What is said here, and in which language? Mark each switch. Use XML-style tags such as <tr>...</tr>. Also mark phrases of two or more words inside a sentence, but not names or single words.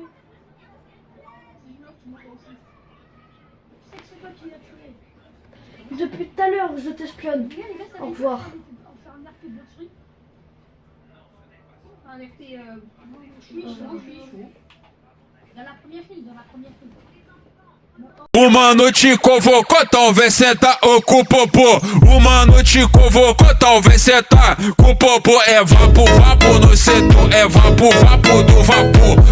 <fr>Si je meurs, tu meurs aussi. Je sais que c'est toi qui l'as tué. Depuis tout à l'heure, je t'espionne! Les gars, ça Au fait revoir. On fait un RP de truc. Un RP chaud. Dans la première file.</fr> <pt>Uma noite convocou, talvez senta com o popô. Uma noite convocou, talvez senta com o popô. É vapo, no setor, é vapo do vapor.</pt>